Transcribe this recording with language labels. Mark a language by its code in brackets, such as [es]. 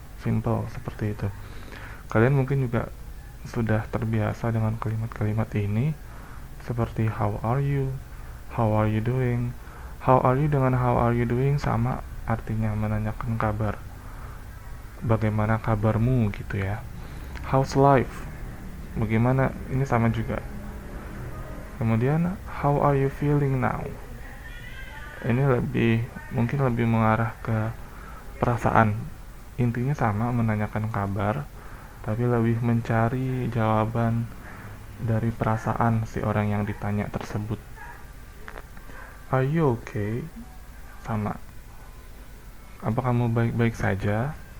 [id] Simple seperti itu. Kalian mungkin juga sudah terbiasa dengan kalimat-kalimat ini seperti [en] how are you doing. How are you [id] dengan [en] how are you doing [id] sama artinya, menanyakan kabar. Bagaimana kabarmu gitu ya. [en] How's life? [id] Bagaimana, ini sama juga. [en] Kemudian how are you feeling now? [id] Ini mungkin lebih mengarah ke perasaan. Intinya sama, menanyakan kabar, tapi lebih mencari jawaban dari perasaan si orang yang ditanya tersebut. [en] Are you okay? [id] Sama. Apa kamu baik-baik saja?